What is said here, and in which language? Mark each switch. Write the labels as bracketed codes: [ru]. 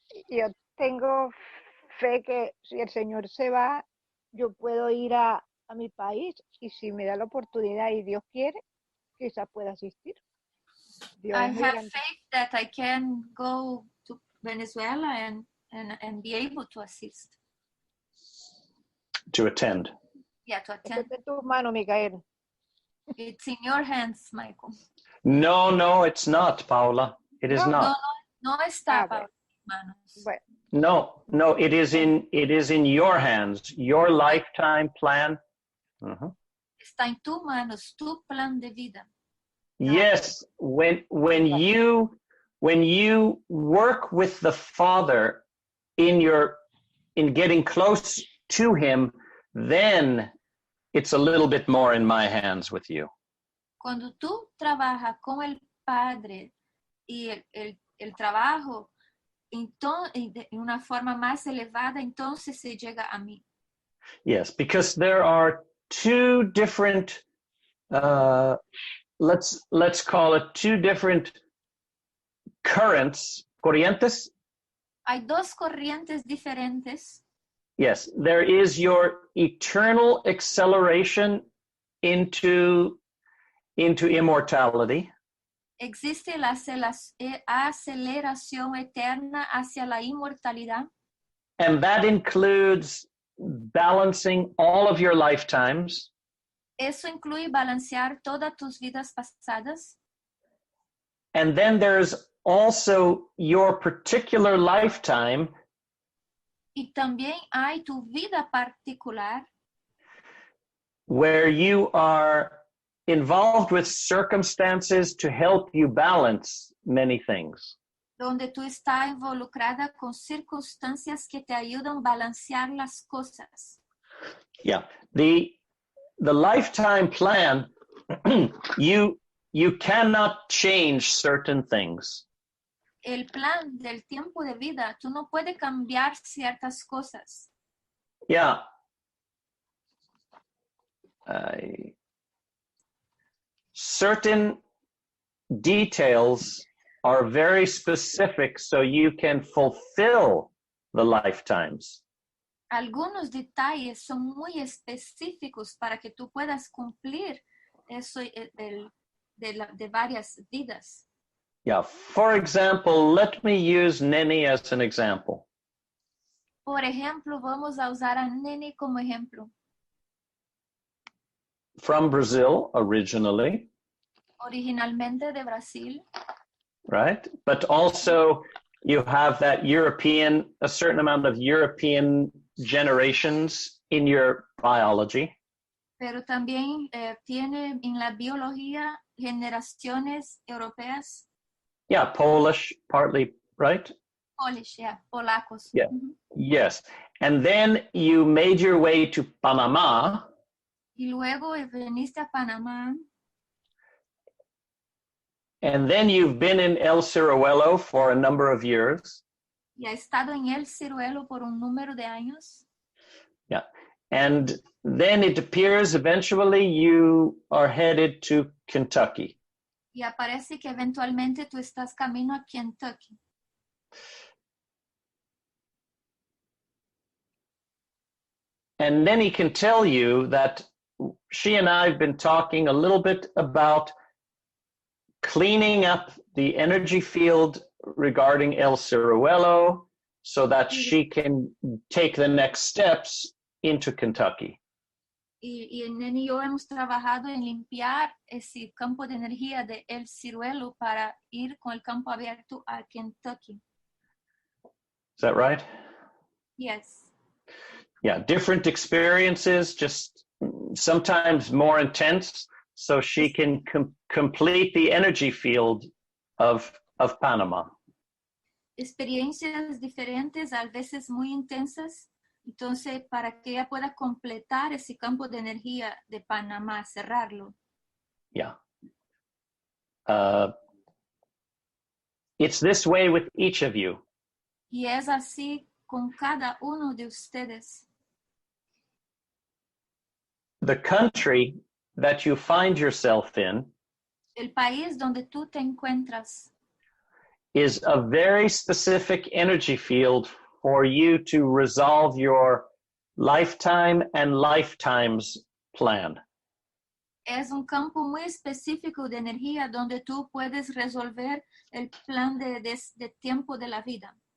[es] Yo tengo fe que si el Señor se va, yo puedo ir a mi país y si me da la oportunidad y Dios quiere, quizás pueda asistir. [en] I have faith that I can go to Venezuela and be able to assist. To attend. Yeah, to attend. [es] Está en tus manos, Micael. [en] It's in your hands, Michael. No, it's not, Paula. It is not. [es] No está para mis manos. Bueno. [en] No, it is in your hands. Your lifetime plan. [es] Está en tus manos, tu plan de vida. [en] Yes, when you work with the Father in getting close to him, then it's a little bit more in my hands with you. [es] Cuando tú trabajas con el Padre y el trabajo de una forma más elevada, entonces se llega a mí. [en] Yes, because there are two different, let's call it two different currents, corrientes. [es] Hay dos corrientes diferentes. [en] Yes, there is your eternal acceleration into immortality. [es] Existe la aceleración eterna hacia la inmortalidad. [en] And that includes balancing all of your lifetimes. [es] Eso incluye balancear todas tus vidas pasadas. [en] And then there's also your particular lifetime. [es] Y también hay tu vida particular. [en] Where you are involved with circumstances to help you balance many things. [es] Donde tú estás involucrada con circunstancias que te ayudan a balancear las cosas. [en] Yeah, the lifetime plan, you cannot change certain things. [es] El plan del tiempo de vida, tú no puedes cambiar ciertas cosas. [en] Yeah. Certain details are very specific so you can fulfill the lifetimes. [es] Algunos detalles son muy específicos para que tú puedas cumplir eso de varias vidas. [en] Yeah, for example, let me use Neni as an example. [es] Por ejemplo, vamos a usar a Nene como ejemplo. [en] From Brazil originally. [es] Originalmente de Brasil. [en] Right? But also you have that a certain amount of European generations in your biology. [es] Pero también tiene en la biología generaciones europeas. [en] Yeah, Polish, partly, right? Polish, yeah, polacos. Yeah, yes. And then you made your way to Panama. [es] Y luego veniste a Panamá. [en] And then you've been in El Ciruelo for a number of years. [es] Y ha estado en El Ciruelo por un número de años. [en] Yeah. And then it appears eventually you are headed to Kentucky. [es] Y aparece que eventualmente tú estás camino a Kentucky. [en] And then he can tell you that she and I have been talking a little bit about cleaning up the energy field regarding El Ciruelo so that she can take the next steps into Kentucky. [es] Y Nene y yo hemos trabajado en limpiar ese campo de energía de El Ciruelo para ir con el campo abierto a Kentucky. [en] Is that right? Yes. Yeah, different experiences, just sometimes more intense, so she can complete the energy field of Panama. [es] Experiencias diferentes, a veces muy intensas, entonces para que ella pueda completar ese campo de energía de Panamá, cerrarlo. [en] Yeah. It's this way with each of you. [es] Y es así con cada uno de ustedes. [en] The country that you find yourself in [es] El país donde tú te encuentras [en] is a very specific energy field for you to resolve your lifetime and lifetimes plan. [es] es un campo muy específico de energía donde tú puedes resolver el plan de tiempo de la vida.